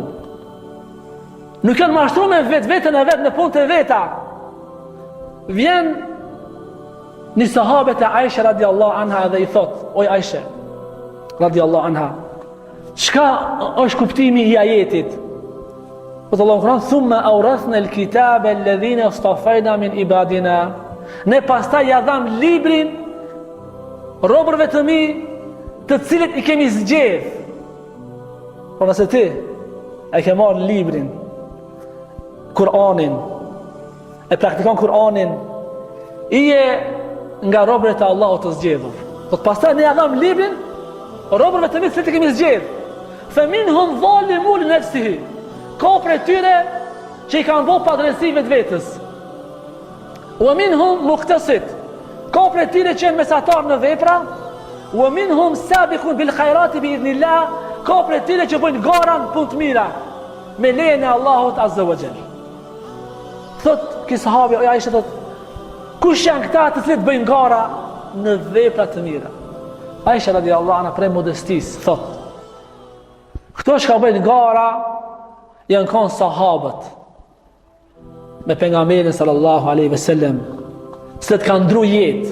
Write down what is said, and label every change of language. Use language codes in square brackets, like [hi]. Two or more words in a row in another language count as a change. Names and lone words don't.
[sq] Nuk janë mashtruar me vetveten e vet në punët e veta. Vjen një sahabet e Aisha [ar] رضي الله عنها [sq] dhe i thot, oj Aisha [ar] رضي الله عنها, [sq] çka është kuptimi i ajetit? Po Allahu Kur'an, [ar] ثم أورثنا الكتاب الذين اصطفينا من عبادنا. [sq] Ne pastaj ja dham librin robërve të mi, të cilët i kemi zgjedh. Po nëse ti e ke marrë librin, Kur'anin, e praktikon Kur'anin, i e nga robërit e Allahut të zgjedhur. Po të pastaj ne ja dham librin robërve të mi, të cilët i kemi zgjedh. [ar] فمنهم ظالم لنفسه. [sq] Ka prej tyre që i kanë bërë padrejti vetvetes. [ar] ومنهم مقتصد. [sq] Ka prej tyre që janë mesatar në vepra. [ar] ومنهم سابق بالخيرات بإذن الله. [sq] Ka prej tyre që bëjnë garan punë të mira me lejen e Allahut [ar] عز وجل. [sq] Thot ki sahabi, o Aisha thot, kush janë këta të cilët bëjnë gara në vepra të mira? Aisha [ar] رضي الله عنها [sq] prej modestisë thot, këto që ka bëjnë gara janë kanë sahabët me pejgamberin [ar] صلى الله عليه وسلم, [sq] se të kanë ndru jetë.